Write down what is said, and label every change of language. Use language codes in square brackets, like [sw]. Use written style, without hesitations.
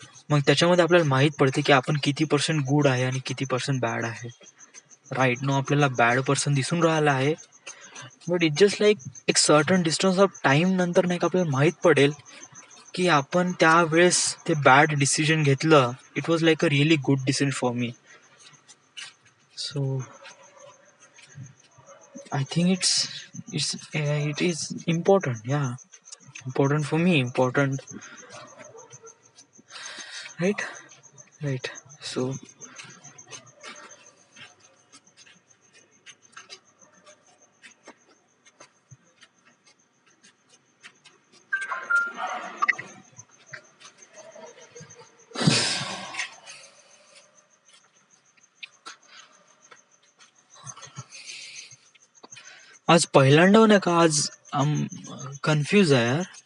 [mr] मग त्याच्यामध्ये आपल्याला माहीत पडते की आपण किती पर्सेंट गुड आहे आणि किती पर्सेंट बॅड आहे. [en] right no [mr] आपल्याला बॅड पर्सन दिसून राहिला आहे, [en] but it just like [mr] एक [en] certain distance of time [mr] नंतर नाही का आपल्याला माहीत पडेल की आपण त्यावेळेस ते बॅड डिसिजन घेतलं. [en] It was like a really good decision for me. So I think it is important. या important for me, important. Right. [mr] So आज पहिल्यांदा नाही का, आज कन्फ्यूज आहे यार.